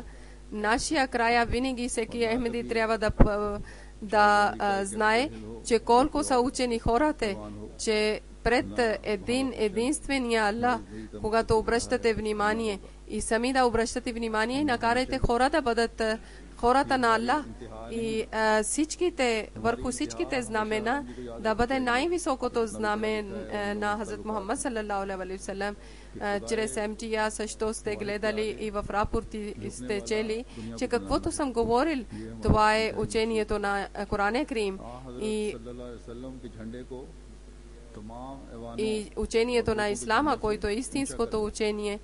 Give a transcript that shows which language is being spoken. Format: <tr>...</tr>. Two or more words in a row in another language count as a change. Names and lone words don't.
<bg>Нашия края винаги всеки Ахмеди трябва да знае, че колко са учени хората, че пред единствения Аллах, когато обръщате внимание и сами да обръщате внимание и накарайте хора да бъдат хората на Аллах и върху всичките знамена да бъде най-високото знаме на Хазрат Мухаммад</bg> <ar>صلى الله عليه وسلم.</ar> <bg>Чрез МТА също сте гледали и в рапорти сте чели, че каквото съм говорил, това е учението на Коран Карим и учението на Ислама, който е истинското учение.</bg>